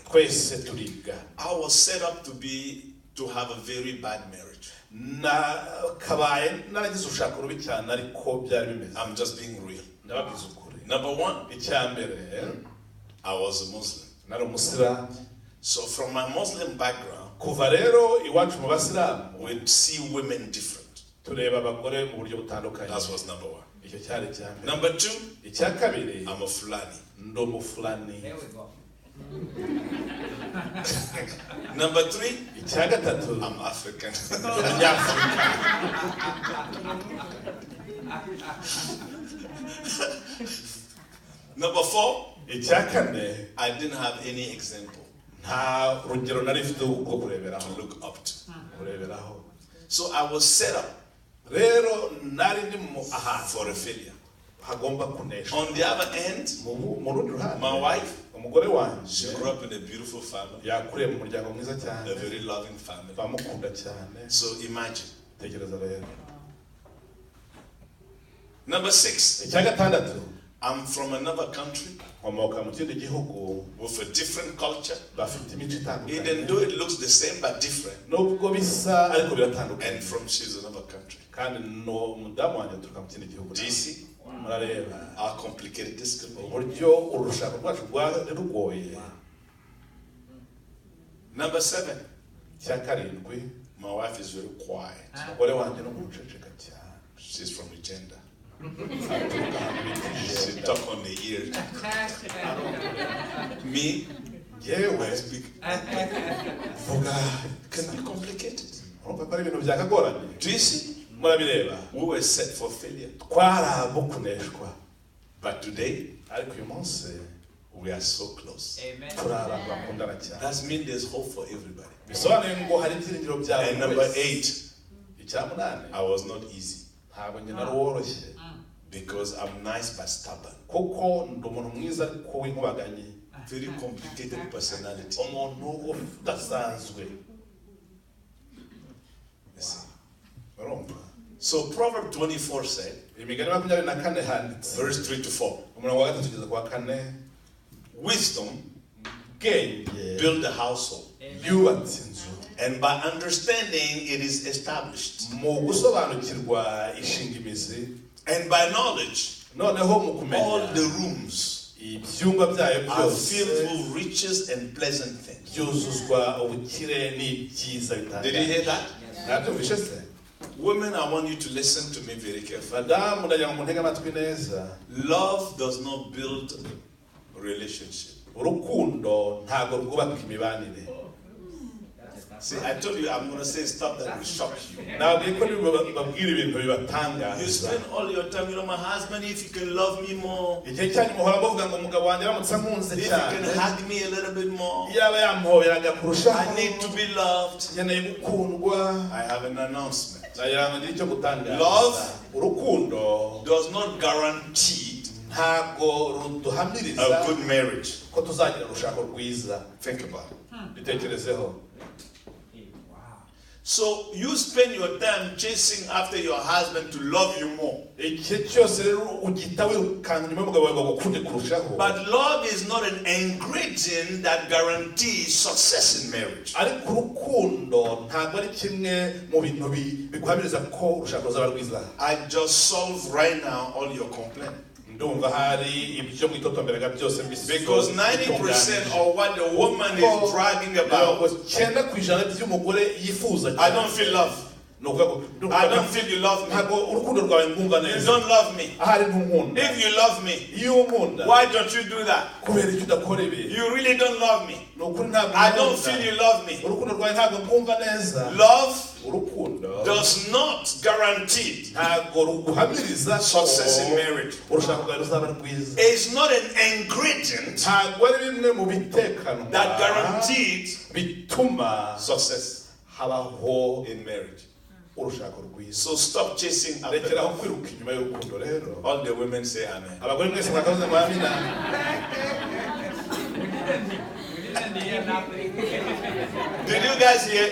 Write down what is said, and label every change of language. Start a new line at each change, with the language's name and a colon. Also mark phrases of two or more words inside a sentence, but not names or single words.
English: I was set up to have a very bad marriage. I'm just being real. Number one, I was a Muslim. So from my Muslim background,
Kinyarwanda: kuva rero iwacu mu basilamu
English: we see women different.
Kinyarwanda: tureba abagore mu buryo butandukanye.
English: That was number one.
Kinyarwanda: icyo cyari icya mbere.
English: Number two,
Kinyarwanda: icya kabiri
English: I'm a Fulani.
Kinyarwanda: ndi umufulani.
English: There we go. Number three,
Kinyarwanda: icya gatatu
English: I'm African.
Kinyarwanda: abanyafurika.
English: Number four,
Kinyarwanda: icya kane
English: I didn't have any example
Kinyarwanda: nta rugero nari mfite rwo kureberaho.
English: to look up to.
Kinyarwanda: kureberaho.
English: So I was set up
Kinyarwanda: rero nari ndi mu ahantu
English: for a failure.
Kinyarwanda: hagomba kunesha.
English: On the other end,
Kinyarwanda: mu rundi ruhande
English: my wife,
Kinyarwanda: umugore
English: she
Kinyarwanda: wanjye
English: grew up in a beautiful family,
Kinyarwanda: yakuriye mu muryango mwiza
English: a
Kinyarwanda: cyane
English: very loving family.
Kinyarwanda: bamukunda cyane.
English: So imagine.
Kinyarwanda: tekereza rero.
English: Number six,
Kinyarwanda: icya gatandatu
English: I'm from another country
Kinyarwanda: nkomoka mu kindi gihugu
English: with a different culture.
Kinyarwanda: bafite imico
English: Even
Kinyarwanda: itandukanye
English: though it looks the same but different.
Kinyarwanda: nubwo bisa ariko biratandukanye.
English: And from she's another country.
Kinyarwanda: kandi no umudamu wanjye aturuka mu kindi gihugu.
English: Do you see
Kinyarwanda: murareba
English: how complicated this could be?
Kinyarwanda: uburyo urushako rwacu rwari rugoye.
English: Number seven,
Kinyarwanda: icya karindwi
English: my wife is very quiet.
Kinyarwanda: umugore wanjye no guceceka cyane.
English: She's from Uganda.
Kinyarwanda: aturuka ahantu bita
English: She
Kinyarwanda: Uganda.
English: talk on the ear. Me,
Kinyarwanda: yewe
English: I speak.
Kinyarwanda: vuga
English: Can be complicated.
Kinyarwanda: urumva ko ari ibintu byakagoranye.
English: Do you see?
Kinyarwanda: murabireba
English: We were set for failure.
Kinyarwanda: twari abo kuneshwa
English: But today,
Kinyarwanda: ariko uyu munsi
English: we are so close. Amen.
Kinyarwanda: turi abantu bakundana cyane.
English: That means there's hope for everybody.
Kinyarwanda: bisobanuye ngo hari ibyiringiro bya
English: And
Kinyarwanda: buri
English: number
Kinyarwanda: wese.
English: eight,
Kinyarwanda: icya munani
English: I was not easy
Kinyarwanda: ntabwo njye nari woroshye
English: because I'm nice but stubborn.
Kinyarwanda: kuko ndi umuntu mwiza ariko w'inkubaganye.
English: Very complicated personality.
Kinyarwanda: umuntu udasanzwe.
English: You see.
Kinyarwanda: urumva
English: So Proverbs 24 said,
Kinyarwanda: imigani 24 handitse
English: verse 3 to 4,
Kinyarwanda: umurongo wa 3 kugeza ku wa 4
English: wisdom
Kinyarwanda: bwenge
English: build a household,
Kinyarwanda: yubatse inzu
English: and by understanding it is established,
Kinyarwanda: mu gusobanukirwa ishinga imizi
English: and by knowledge
Kinyarwanda: noneho mu
English: all
Kinyarwanda: kumenya
English: the rooms
Kinyarwanda: ibyumba byayo
English: are
Kinyarwanda: byose
English: filled with riches and pleasant things.
Kinyarwanda: byuzuzwa ubukire n'ibyiza
English: Did you
Kinyarwanda: bitandukanye.
English: hear that?
Kinyarwanda: nabyumvishe se?
English: Women, I want you to listen to me very carefully.
Kinyarwanda: madamu ndagira ngo muntege amatwi neza.
English: Love does not build relationship.
Kinyarwanda: urukundo ntabwo rwubaka imibanire.
English: See, I told you I'm going to say stuff that will shock you.
Kinyarwanda: nabwiye ko babwira ibintu
English: You
Kinyarwanda: bibatangaza.
English: spend all your time, my husband, if you can love me more,
Kinyarwanda: igihe cyanyu muhora muvuga ngo umugabo wanjye aramutse ankunze
English: if you
Kinyarwanda: cyane
English: can hug me a little bit more,
Kinyarwanda: yaba yamuhoberaga kurushaho.
English: I need to be loved.
Kinyarwanda: nkeneye gukundwa.
English: I have an announcement.
Kinyarwanda: nagira ngo ngire icyo gutangaza.
English: Love
Kinyarwanda: urukundo
English: does not guarantee
Kinyarwanda: ntabwo ruduhamiriza
English: a good marriage.
Kinyarwanda: ko tuzagira urushako rwiza.
English: Think about it.
Kinyarwanda: bitekerezeho.
English: So you spend your time chasing after your husband to love you more.
Kinyarwanda: igihe cyose rero ugita wirukanka nyuma y'umugabo wawe ngo agukunde kurushaho.
English: But love is not an ingredient that guarantees success in marriage.
Kinyarwanda: ariko urukundo ntabwo ari kimwe mu bintu biguhamiriza ko urushako ruzaba rwiza.
English: I just solve right now all your complaints.
Kinyarwanda: ndumva hari ibyo mwitotomberaga byose
English: Because 90% of what the woman is bragging about,
Kinyarwanda: 9% by'umugore yifuza
English: I don't feel love. I don't feel you love me.
Kinyarwanda: ntabwo urukundo rwawe ngumva
English: You
Kinyarwanda: neza.
English: don't love me.
Kinyarwanda: ahari ntunkunda.
English: If you love me,
Kinyarwanda: iyo unkunda
English: why don't you do that?
Kinyarwanda: kubera icyo udakora ibi.
English: You really don't love me.
Kinyarwanda: ni ukuri ntabwo
English: I don't
Kinyarwanda: unkunda.
English: feel you love me.
Kinyarwanda: urukundo rwawe ntabwo ngumva neza.
English: Love
Kinyarwanda: urukundo
English: does not guarantee
Kinyarwanda: ntabwo ruguhamiriza
English: success in marriage.
Kinyarwanda: urushako rwawe ruzaba rwiza.
English: It's not an ingredient
Kinyarwanda: ntabwo ari bimwe mu bitekanwa
English: that guarantees
Kinyarwanda: bituma
English: success
Kinyarwanda: habaho
English: in marriage.
Kinyarwanda: urushako rwiza.
English: So stop chasing after
Kinyarwanda: rekeraho
English: love.
Kinyarwanda: kwiruka inyuma y'urukundo rero.
English: All the women say amen.
Kinyarwanda: abagore mwese mwakavuze ngo amina.
English: Did you guys hear?